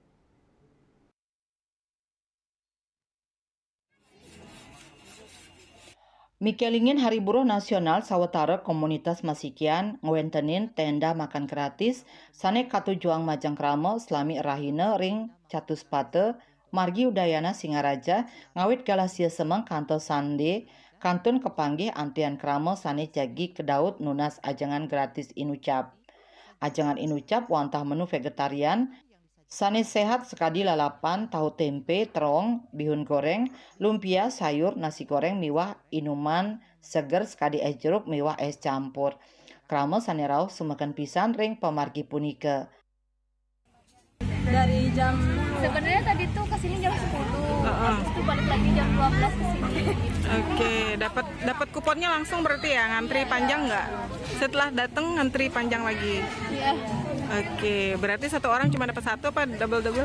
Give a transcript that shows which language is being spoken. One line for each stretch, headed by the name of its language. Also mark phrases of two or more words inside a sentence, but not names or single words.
Balinese: Mikelingin Hari Buruh Nasional sawetara komunitas masikian ngewentenin tenda makan gratis sane katujuang majang krama selami rahina ring Catuspate margi Udayana Singaraja ngawit galasia semeng kantos sande kantun kepanggih antian krama sane jagi kedaut nunas ajangan gratis inucap. Ajangan inucap wantah menu vegetarian Sane sehat sekadi lalapan, tahu tempe, terong, bihun goreng, lumpia, sayur, nasi goreng, miwah, inuman, seger sekadi es jeruk, miwah es campur. Krama sane rauh sumekan pisan ring pamargi punika.
Indonesian: Dari jam Sebenarnya tadi tuh kesini jam 10, habis itu balik lagi jam 12 kesini. Oke, dapat kuponnya langsung berarti ya, ngantri panjang nggak? Setelah datang ngantri panjang lagi. Iya, Oke, berarti satu orang cuma dapat satu apa double?